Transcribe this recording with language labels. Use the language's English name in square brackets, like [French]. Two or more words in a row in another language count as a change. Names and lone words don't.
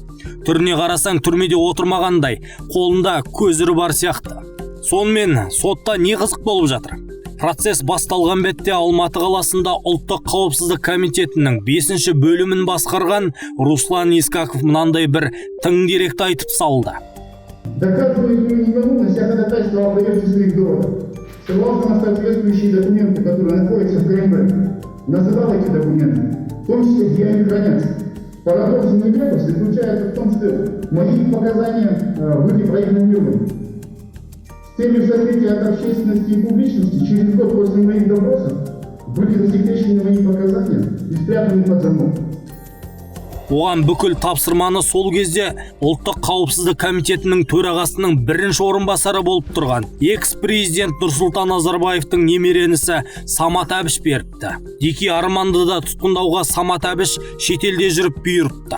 [Kazakh] Түріне қарасаң түрмеде отырмағандай, қолында көзірі бар сияқты. Сонымен сотта не қызық болып жатыр? Процесс басталған бетте Алматы қаласында ұлттық қауіпсіздік комитетінің 5-ші бөлімін басқарған Руслан Искаков мынандай бір тың деректі айтып салды. [Russian] Доказывает свою невиновность, а ходатайство о проверке своих доводов. Ссылался на соответствующие документы, которые находятся в КМБ. Называл эти документы, в том числе, где они хранятся. Парадокс нелепость заключается в том, что мои показания были проигнорированы. С целью сокрытия от общественности и публичности, через год после моих допросов были засекречены мои показания и спрятаны под замок. [Kazakh] Оған бүкіл тапсырманы сол кезде ұлттық қауіпсіздік комитетінің төрағасының 1-ші орынбасары болып тұрған экс-президент Нұрсұлтан Назарбаевтың немере інісі Самат Әбіш беріпті. Дики Арманды да тұтқындауға Самат Әбіш шетелде жүріп бұйырыпты.